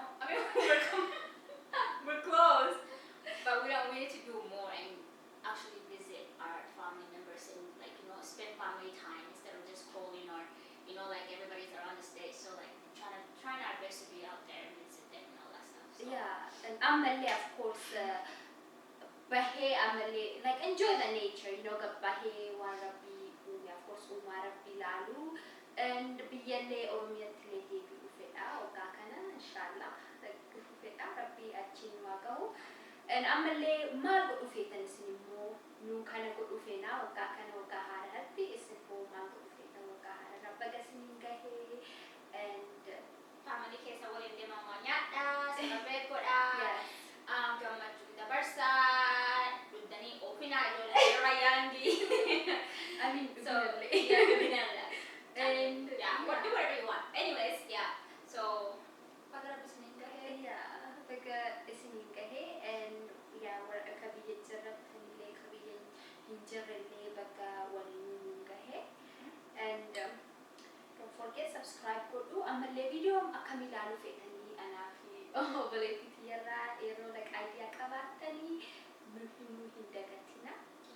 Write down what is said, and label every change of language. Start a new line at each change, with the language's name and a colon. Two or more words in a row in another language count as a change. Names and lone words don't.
English: I mean, we're close, but we need to do more and actually visit our family members and like, you know, spend family time instead of just calling or, you know, like everybody's around the state. So like trying our best to be out there and visit them and all that stuff. So. yeah, and ammallee of course
Oromo: bahee ammallee
English: like enjoy the nature, you know,
Oromo: gabbahee waan rabbii uume,
English: of course
Oromo: uumaa rabbii ilaaluu. And biyyallee oromiyattillee deebi'uu fedha waggaa kana inshallah, like dhufuu fedha rabbii achiin waa gahu. And ammallee maal godhu feetan isin immoo nuu kana godhu feenaa waggaa kana waggaa haaraatti isin immoo maal godhu feetan waggaa haaraarra baga isiniin gahee.
English: And
Oromo: Family keessa waliin deemaa waa nyaadhaa, celebrate godhaa, gammachuu dabarsaa, dugdanii oofina ijoollee yeroo ayyaangi.
English: I mean, So and yeah, do whatever you want. Anyways, yeah.
Oromo: So baga rabbi isiniin gahee. yeah, baga isiniin gahee.
English: And yeah,
Oromo: akka biyya jirrattanillee akka biyya hin jirrellee baga waliin gahee.
English: And don't forget subscribe godhu.
Oromo: Ammallee video akkam ilaaluu feetanii anaa fi obboleettii tiyyarraa yeroo like idea qabaattanii nu himuu hin dagatina.